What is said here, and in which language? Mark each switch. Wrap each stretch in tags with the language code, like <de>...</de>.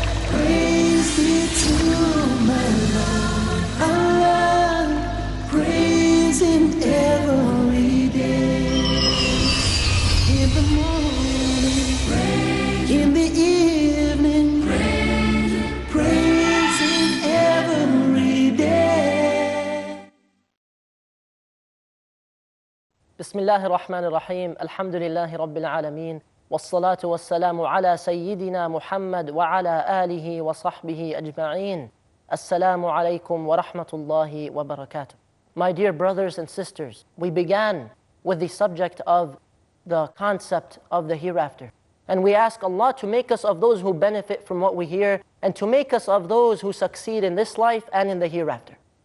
<en>Praise be to my Lord, Allah, praise Him every day. In the morning, in the evening, praise Him every day.</en> <ar>بسم الله الرحمن الرحيم الحمد لله رب العالمين والصلاة والسلام على سيدنا محمد وعلى آله وصحبه أجمعين. Assalamu alaikum wa rahmatullahi wa barakatuh.</ar> <en>My dear brothers and sisters, we began with the subject of the concept of the hereafter. And we ask Allah to make us of those who benefit from what we hear and to make us of those who succeed in this life and in the hereafter.</en>